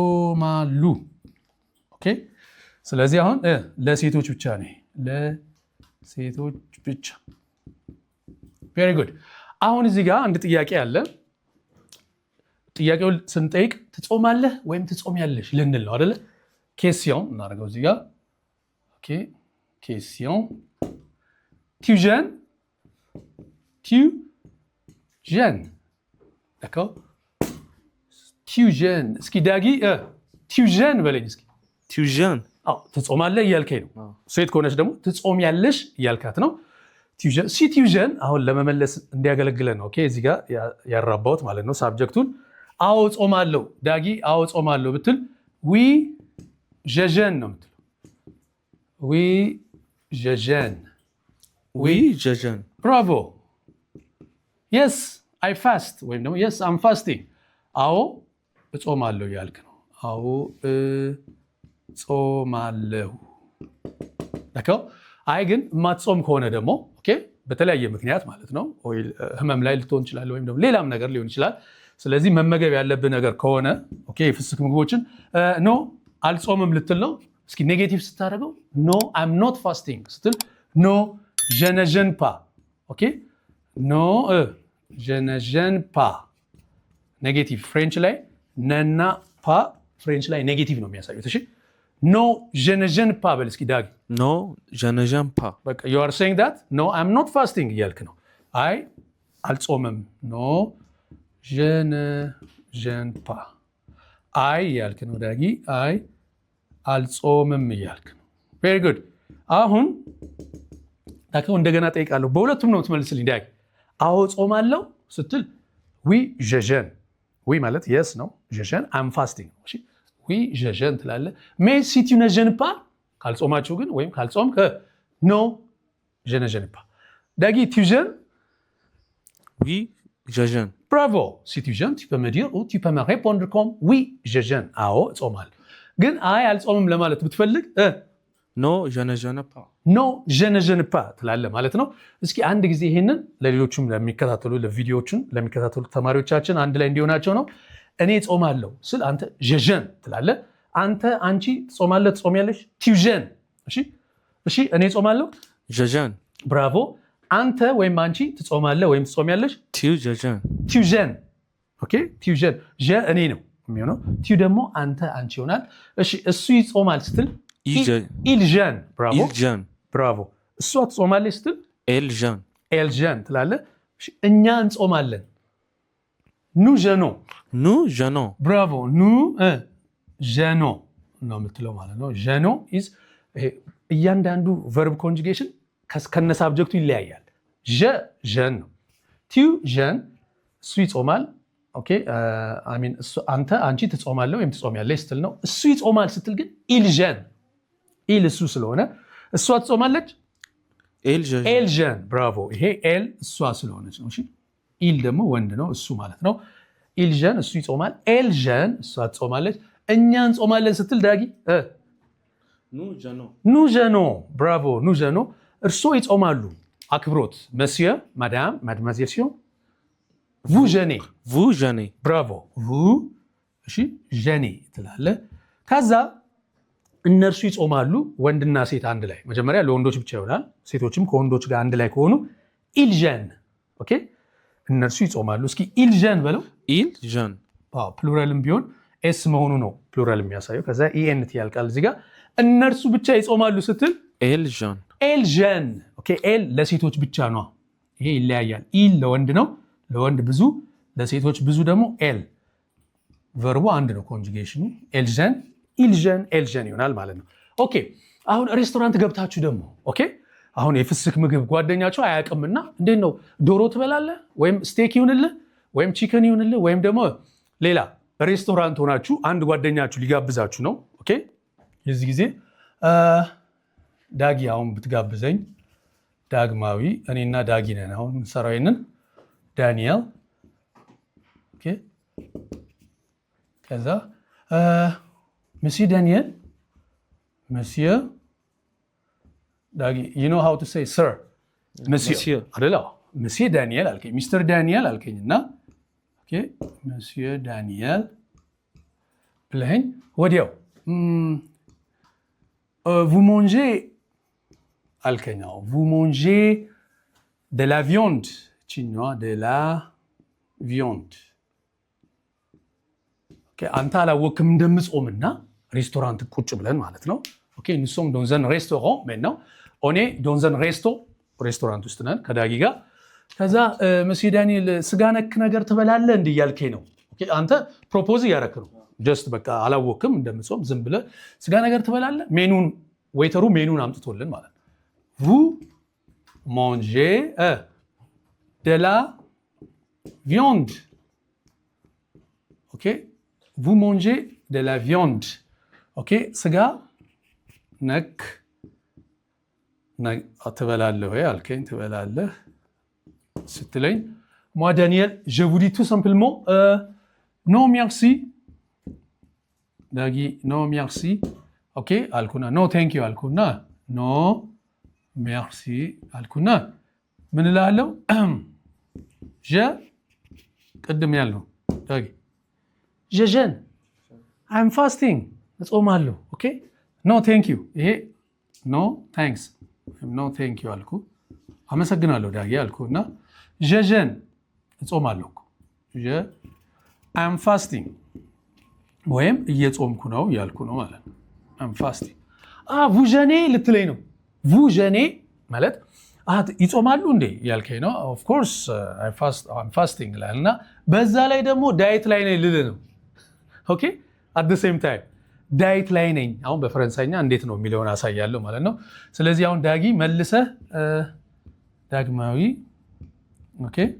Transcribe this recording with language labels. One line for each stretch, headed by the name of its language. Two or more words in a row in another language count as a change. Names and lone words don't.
Amharic: ይጾማሉ ኦኬ ስለዚህ አሁን ለሴቶች ብቻ ነው ሴቶች ብቻ very good አሁን እዚህ ጋር አንድ ጥያቄ አለ ጥያቄውን ስንጠይቅ ትጾማለህ ወይም ትጾሚያለሽ ልንል ነው አይደለ question እናደርገው እዚህ ጋር ኦኬ question
French: tu jeûnes d'accord tu jeûnes
Amharic: እስኪ ዳጊ
French: tu jeûnes
Amharic: በለኝ እስኪ
French: Tu jeûnes?
Amharic: ትጾማለህ እያልከኝ ነው ሴት ከሆነች ደግሞ ትጾሚያለሽ እያልካት ነው
French: si tu jeûnes
Amharic: አሁን ለመመለስ እንዲያገለግለን ነው ኦኬ እዚህ ጋር ያራባውት ማለት ነው ሳብጀክቱን አዎ ጾማለሁ ዳጊ አዎ ጾማለሁ ብትል
French: oui je jeûne
Amharic: ነው የምትለው
French: oui je jeûne Oui, je jeûne.
Amharic: bravo
English: yes I fast
Amharic: ወይም ደግሞ
English: yes I'm fasting
Amharic: አዎ እጾማለሁ እያልክ ነው አዎ ጾማለሁ d'accord አይ ግን ማትጾም ከሆነ ደግሞ ኦኬ በተለያየ ምክንያት ማለት ነው ወይ ህመም ላይ ልትሆን ይችላል ወይም ደግሞ ሌላም ነገር ሊሆን ይችላል ስለዚህ መመገብ ያለብህ ነገር ከሆነ ኦኬ የፍስክ ምግቦችን ኖ አልጾምም ልትል ነው እስኪ ኔጌቲቭ ስታደርገው
English: no I'm not fasting
Amharic: ስትል ኖ
French: je ne jeûne pas
Amharic: ኦኬ ኖ
French: je ne jeûne pas
English: negative French
Amharic: ላይ
French: ne pas
Amharic: ፍሬንች ላይ ኔጌቲቭ ነው የሚያሳዩት እሺ
French: no je ne jeûne pas
Amharic: በል እስኪ ዳግ
French: Non, je ne jeûne pas.
Amharic: በቃ
English: you are saying that no I'm not fasting
Amharic: እያልክ ነው አይ አልጾምም
French: no je ne jeûne pas
Amharic: አይ እያልክ ነው ዳጊ አይ አልጾምም እያልክ ነው
English: very good
Amharic: አሁን ታከው እንደገና ጠይቃለሁ በሁለቱም ነው ትመልስልኝ ዳጊ አዎ ጾማለሁ ስትል
French: oui je jeûne
Amharic: oui ማለት yes ነው
French: je jeûne
English: I'm fasting
Amharic: እሺ
French: oui je jeûne
Amharic: ትላለህ
French: mais si tu ne jeûnes pas
Amharic: ካልጾማችሁ ግን ወይም ካልጾምክ
French: no je ne jeûne pas
Amharic: ዳጊ
French: tu jeûnes Oui, je jeûne. bravo si tu jeûnes tu peux me dire ou tu peux me répondre comme oui je jeûne
Amharic: አዎ ጾማለሁ ግን አይ አልጾምም ለማለት ብትፈልግ
French: Non, je ne jeûne pas. no je ne jeûne pas
Amharic: ትላለህ ማለት ነው እስኪ አንድ ጊዜ ይሄንን ለሌሎችም ለሚከታተሉ ለቪዲዮዎችን ለሚከታተሉ ተማሪዎቻችን አንድ ላይ እንዲሆናቸው ነው እኔ ጾማለሁ ስል አንተ
French: je jeûne
Amharic: ትላለህ አንተ አንቺ ጾማለህ ትጾሚያለሽ
French: tu jeûnes
Amharic: እሺ እኔ ጾማለሁ
French: Je jeûne.
Amharic: ብራቮ አንተ ወይም አንቺ ትጾማለህ ወይም ትጾሚያለሽ
French: Tu, je jeûne. tu jeûnes
Amharic: ኦኬ
French: tu jeûnes je
Amharic: እኔ ነው የሚሆነው tu ደግሞ አንተ አንቺ ይሆናል እሺ እሱ ይጾማል ስትል
French: il jeûne bravo Il jeûne.
Amharic: bravo እሷ ትጾማለች ስትል
French: Elle jeûne. elle jeûne
Amharic: ትላለህ እኛ እንጾማለን
French: nous jeûnons Nous jeûnons. bravo nous jeûnons
Amharic: ነው የምትለው ማለት ነው jeûnons is እያንዳንዱ
English: verb conjugation
Amharic: ከነ ሳብጀክቱ ይለያያል
French: je jeûne
Amharic: ነው
French: tu jeûnes
Amharic: እሱ ይጾማል ኦኬ
English: I mean
Amharic: አንተ አንቺ ትጾማለህ ወይም ትጾሚያለሽ ስትል ነው እሱ ይጾማል ስትል ግን
French: il jeûne il
Amharic: እሱ ስለሆነ እሷ ትጾማለች
French: Elle jeûne. elle jeûne bravo
Amharic: ይሄ elle እሷ ስለሆነች ነው እሺ il ደግሞ ወንድ ነው እሱ ማለት ነው
French: il jeûne
Amharic: እሱ ይጾማል
French: elle jeûne
Amharic: እሷ ትጾማለች እኛ እንጾማለን ስትል ዳጊ
French: Nous jeûnons. nous jeûnons bravo nous jeûnons
Amharic: እርሶ ይጾማሉ አክብሮት
French: monsieur madame mademoiselle ሲሆን vous jeûnez Vous jeûnez.
Amharic: bravo vous እሺ jeûnez ትላለህ ከዛ እነርሱ ይጾማሉ ወንድና ሴት አንድ ላይ መጀመሪያ ለወንዶች ብቻ ይሆናል ሴቶችም ከወንዶች ጋር አንድ ላይ ከሆኑ
French: il jeûne
Amharic: ኦኬ እነርሱ ይጾማሉ እስኪ
French: il jeûne
Amharic: በለው
French: Il jeûne.
Amharic: ፕሉራልም ቢሆን ኤስ መሆኑ ነው ፕሉራል የሚያሳየው ከዛ ኢኤንቲ ያልቃል እዚህ ጋር እነርሱ ብቻ ይጾማሉ ስትል
French: Elle jeûne. elle jeûne
Amharic: ኦኬ elle ለሴቶች ብቻ ነው ይሄ ይለያያል il ለወንድ ነው ለወንድ ብዙ ለሴቶች ብዙ ደግሞ elle ቨርቡ አንድ ነው ኮንጁጌሽኑ
French: elle jeûne il jeûne elle jeûne
Amharic: ይሆናል ማለት ነው ኦኬ አሁን ሬስቶራንት ገብታችሁ ደግሞ ኦኬ አሁን የፍስክ ምግብ ጓደኛቸው አያውቅምና እንዴት ነው ዶሮ ትበላለህ ወይም ስቴክ ይሁንልህ ወይም ቺከን ይሁንልህ ወይም ደግሞ ሌላ ሬስቶራንት ሆናችሁ አንድ ጓደኛችሁ ሊጋብዛችሁ ነው ኦኬ የዚህ ጊዜ ዳጊ አሁን ብትጋብዘኝ ዳግማዊ እኔና ዳጊ ነን አሁን ሰራዊንን ዳንኤል ኦኬ ከዛ monsieur Daniel monsieur
French: ዳጊ
English: you know how to say sir
French: monsieur አይደል monsieur Daniel
Amharic: አልከኝ ሚስተር ዳንኤል አልከኝና ኦኬ
French: monsieur Daniel
Amharic: ብለኝ ወዲያው
French: vous mangez አልከኛው vous mangez de la viande ቺኛዋ de la viande
Amharic: ኦኬ አንተ አላወቅም እንደምጾምና ሬስቶራንት ቁጭ ብለን ማለት ነው ኦኬ
French: nous sommes dans un
Amharic: restaurant maintenant on est dans un ሬስቶራንት ውስጥ ነን ከዳጊ ጋር ከዛ መስዬ ዳንኤል ስጋ ነክ ነገር ትበላለህ እንዴ ያልከኝ ነው ኦኬ አንተ ፕሮፖዝ ያረክ ነው ጀስት በቃ አላወቅም እንደምጾም ዝም ብለህ ስጋ ነገር ትበላለህ ሜኑን ዌይተሩ ሜኑን አምጥቶልን ማለት ነው
French: vous mangez de la viande
Amharic: ኦኬ
French: vous mangez de la viande
Amharic: ኦኬ ስጋ ነክ ትበላለህ ወይ አልከኝ ትበላለህ ስትለኝ
French: moi Daniel je vous dis tout simplement non merci
Amharic: ዳጊ
French: non merci
Amharic: ኦኬ አልኩና
English: no thank
Amharic: you አልኩና no merci አልኩና ምን እላለሁ je ቅድም ያልነው ዳጊ
French: je jeûne
English: I'm fasting
Amharic: እጾማለሁ ኦኬ
English: no thank you
Amharic: ይሄ no
English: thanks no thank you
Amharic: አልኩ አመሰግናለሁ ዳጊ አልኩና
French: je jeûne
Amharic: እጾማለሁ je
English: I'm fasting
Amharic: ወይም እየጾምኩ ነው ያልኩ ነው ማለት ነው
English: I'm fasting
French: vous jeûnez
Amharic: ልትለኝ ነው
French: vous jeûnez
Amharic: ማለት ይጾማሉ እንዴ ያልከኝ ነው
English: of course I'm fasting
Amharic: ላልና በዛ ላይ ደግሞ ዳይት ላይ ነኝ ልልህ ነው ኦኬ
English: at the same time
Amharic: ዳይት ላይ ነኝ አሁን በፈረንሳይኛ እንዴት ነው የሚለውን አሳያለሁ ማለት ነው ስለዚህ አሁን ዳጊ መልሰህ ዳግማዊ ኦኬ